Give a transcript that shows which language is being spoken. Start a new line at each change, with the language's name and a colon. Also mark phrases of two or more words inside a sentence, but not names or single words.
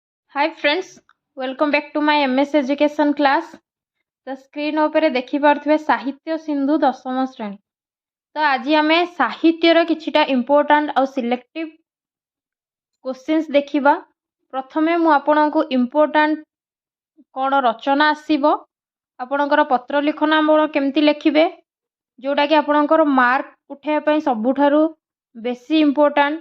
English: Hi friends, welcome back to my MS education class. The screen
Odia: ଉପରେ ଦେଖି ପାରୁଥିବେ ସାହିତ୍ୟ ସିନ୍ଧୁ ଦଶମ ଶ୍ରେଣୀ। ତ ଆଜି ଆମେ ସାହିତ୍ୟର କିଛିଟା ଇମ୍ପୋର୍ଟାଣ୍ଟ ଆଉ ସିଲେକ୍ଟିଭ क्वेश्चंस ଦେଖିବା। ପ୍ରଥମେ ମୁଁ ଆପଣଙ୍କୁ ଇମ୍ପୋର୍ଟାଣ୍ଟ କ'ଣ ରଚନା ଆସିବ, ଆପଣଙ୍କର ପତ୍ର ଲିଖନ ଆପଣ କେମିତି ଲେଖିବେ, ଯୋଉଟା କି ଆପଣଙ୍କର ମାର୍କ ଉଠାଇବା ପାଇଁ ସବୁଠାରୁ ବେଶୀ ଇମ୍ପୋର୍ଟାଣ୍ଟ।